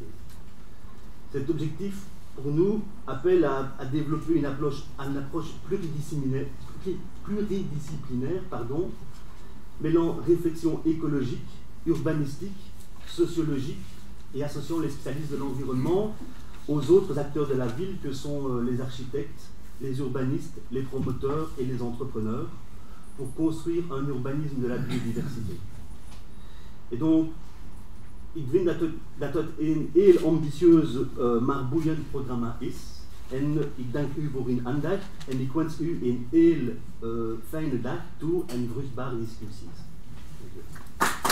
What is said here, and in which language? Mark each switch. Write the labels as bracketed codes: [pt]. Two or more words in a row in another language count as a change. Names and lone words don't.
[fr] Cet objectif, pour nous, appelle à développer une approche pluridisciplinaire, mêlant réflexion écologique, urbanistique, sociologique et associant les spécialistes de l'environnement aux autres acteurs de la ville que sont les architectes, les urbanistes, les promoteurs et les entrepreneurs pour construire un urbanisme de la biodiversité. Et donc, [nl] ik vind dat het een heel ambitieus maar boeiend programma is. En ik dank u voor uw aandacht en ik wens u een heel fijne dag toe en vruchtbare discussies. Dank u.